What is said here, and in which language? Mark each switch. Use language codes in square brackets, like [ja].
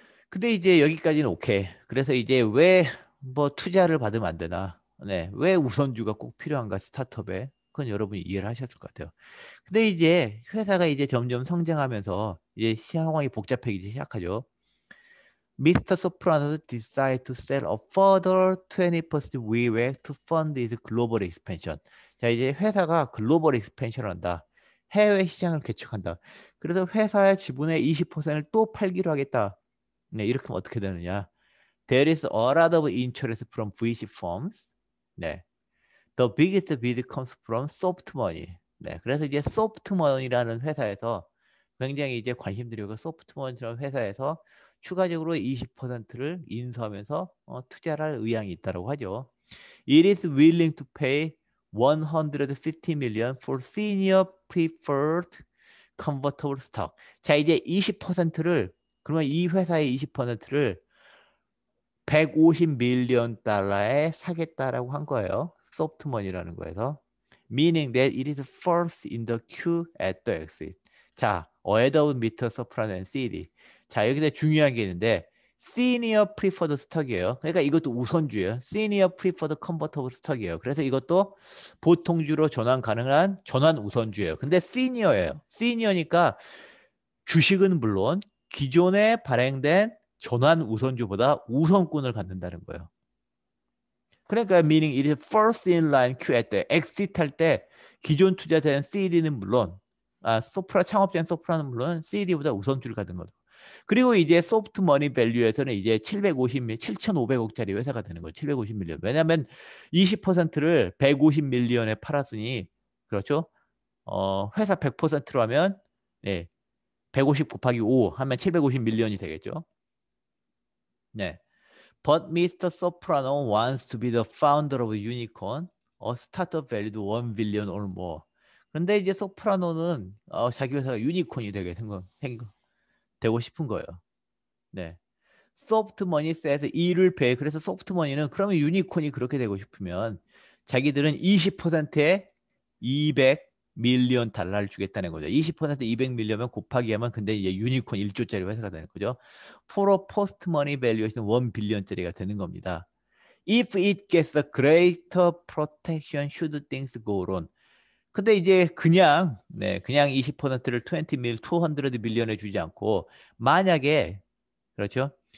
[ko] 근데 이제 여기까지는 오케이. 그래서 이제 왜 뭐 투자를 받으면 안 되나? 네. 왜 우선주가 꼭 필요한가 스타트업에? 그건 여러분이 이해를 하셨을 것 같아요. 근데 이제 회사가 이제 점점 성장하면서 이제 상황이 복잡해지기 시작하죠. [en] Mr. Soprano decided to sell a further 20% WeWork to fund its global expansion. [ko] 자, 이제 회사가 글로벌 익스펜션을 한다. 해외 시장을 개척한다. 그래서 회사의 지분의 20%를 또 팔기로 하겠다. 네, 이렇게 하면 어떻게 되느냐? [en] There is a lot of interest from VC firms. [ko] 네. [en] The biggest bid comes from soft money. [ko] 네, 그래서 이제 soft money라는 회사에서 굉장히 이제 관심 들이고 soft money라는 회사에서 추가적으로 20%를 인수하면서 투자를 할 의향이 있다고 하죠. [en] It is willing to pay 150 million for senior preferred convertible stock. [ko] 자, 이제 20%를 그러면 이 회사의 20%를 150 밀리언 달러에 사겠다라고 한 거예요. 소프트머니라는 거에서. [en] Meaning that it is first in the queue at the exit. 자, ahead of Mr. Soprano and CD. [ko] 자, 여기서 중요한 게 있는데 Senior Preferred Stock이에요. 그러니까 이것도 우선주예요. Senior Preferred Convertible Stock이에요. 그래서 이것도 보통주로 전환 가능한 전환 우선주예요. 근데 Senior예요. Senior니까 주식은 물론 기존에 발행된 전환 우선주보다 우선권을 갖는다는 거예요. 그러니까 [en] meaning it is first in line queue at the exit [ko] 할 때 기존 투자자인 CD는 물론 소프라 창업자인 소프라는 물론 CD보다 우선주를 갖는 거죠. 그리고 이제 소프트 머니 밸류에서는 이제 7,500억짜리 회사가 되는 거예요. 750 밀리언. 왜냐하면 20%를 150 밀리언에 팔았으니 그렇죠? 회사 100%로 하면 네, 150 곱하기 5 하면 750 밀리언이 되겠죠. [en] 네. But Mr. Soprano wants to be the founder of a unicorn, a startup valued 1 billion or more. [ko] 그런데 이제 소프라노는 자기 회사가 유니콘이 되고 싶은 거예요. 네. 소프트머니 says 이를 배. 그래서 소프트머니는 그러면 유니콘이 그렇게 되고 싶으면 자기들은 20%에 200 밀리언 달러를 주겠다는 거죠. 20% 200 밀리언면 곱하기 하면 근데 이제 유니콘 1조짜리 회사가 되는 거죠. [en] For a post money valuation 1 [ko] 빌리언짜리가 되는 겁니다. [en] If it gets a greater protection should things go wrong. [ko] 근데 이제 그냥 20%를 200 밀리언에 주지 않고 만약에 그렇죠?